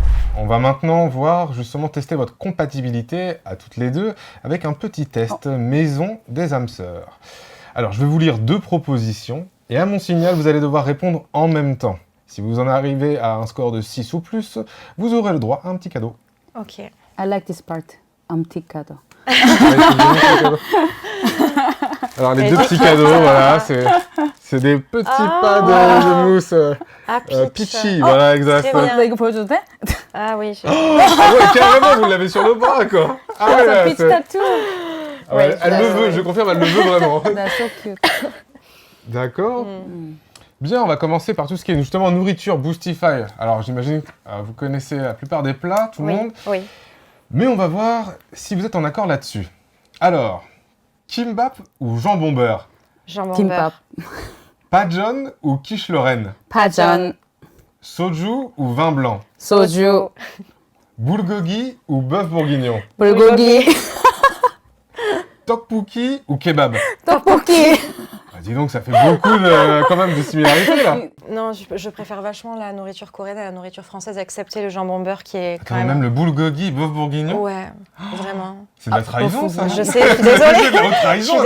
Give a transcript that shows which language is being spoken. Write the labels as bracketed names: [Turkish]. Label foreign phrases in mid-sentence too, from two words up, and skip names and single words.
[French] On va maintenant voir, justement, tester votre compatibilité à toutes les 2 avec un petit test maison des âmes sœurs. Alors, je vais vous lire 2 propositions et à mon signal, vous allez devoir répondre en même temps. Si vous en arrivez à un score de 6 ou plus, vous aurez le droit à un petit cadeau. Ok. [English] I like this part. [French] petit cadeau. Alors, les 2 petits cadeaux, voilà, c'est des petits pas de mousse peachy, voilà, exact. très bien. [Korean] 나 이거 보여줘도 돼? [French] Ah oui. Ah ouais, carrément, vous l'avez sur le bras, quoi. Ah ouais, là, [English] peach tattoo. [French] Ah ouais, Ouais, elle le veut, je confirme, elle le veut vraiment. [English] That's so cute. [French] D'accord. Bien, on va commencer par tout ce qui est justement nourriture Boostify. Alors, j'imagine que vous connaissez la plupart des plats, tout le monde. Oui. Mais on va voir si vous êtes en accord là-dessus. Alors, kimbap ou jambon beurre? Jambon [Korean] 김밥. [French] beurre. Pajon ou quiche Lorraine? [Korean] 파전. [French] Soju ou vin blanc? [Korean] 소주. [French] Bulgogi ou bœuf bourguignon? [Korean] 불고기. [French] Tteokbokki ou kebab? [Korean] 떡볶이. [French] Ah, dis donc, ça fait beaucoup quand même de similarités là. Non, je préfère vachement la nourriture coréenne à la nourriture française, excepté le jambon beurre qui est quand Attends, même... même le bulgogi, bœuf bourguignon? Ouais, vraiment. C'est de la trahison, ça. Je sais, je suis désolée. C'est de la haute